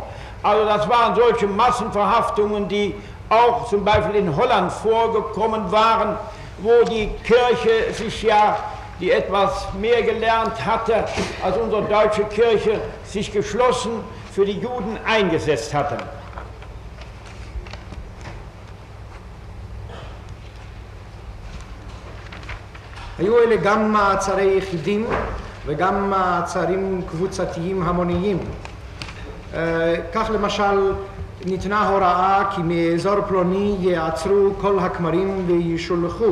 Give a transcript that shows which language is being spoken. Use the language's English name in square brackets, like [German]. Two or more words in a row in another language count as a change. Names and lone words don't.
[German] Also das waren solche Massenverhaftungen, die auch zum Beispiel in Holland vorgekommen waren, wo die Kirche sich ja, die etwas mehr gelernt hatte als unsere deutsche Kirche, sich geschlossen für die Juden eingesetzt hatte. [Hebrew] היו אלה גם מעצרי יחידים וגם מעצרים קבוצתיים המוניים. כך למשל ניתנה הוראה כי מאזור פלוני יעצרו כל הכמרים וישולחו.